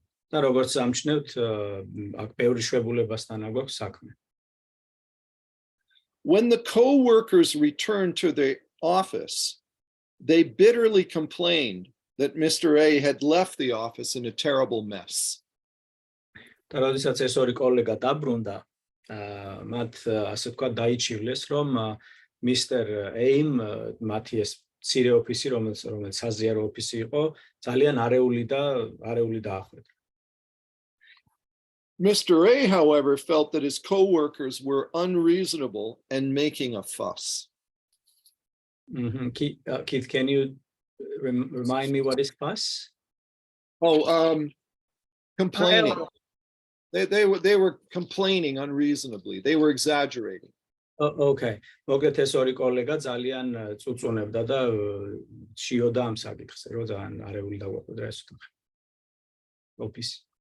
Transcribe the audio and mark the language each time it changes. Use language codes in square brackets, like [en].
[ka] და როგორც ამჩნევთ, აქ ბევრი შვებულებასთან აგვაქვს საქმე. [en] When the co-workers returned to the office, they bitterly complained that Mr. A had left the office in a terrible mess. [ka] და როდესაც ეს ორი კოლეგა დაბრუნდა, მათ ასე თქვა დაიჩივლეს, რომ მისტერ A-მ მათი ეს მცირე ოფისი, რომელიც საზიარო ოფისი იყო, ძალიან არეული დაახვედრა. [en] Mr. A, however, felt that his co-workers were unreasonable and making a fuss. Keith, can you remind me what is fuss? Complaining. They were complaining unreasonably. They were exaggerating. Okay. [ka] მოკლედ ეს ორი კოლეგა ძალიან წუწუნებდა და შიოდა ამ საკითხს, რომ ძალიან არეული დაგვახვედრა ეს ოფისი.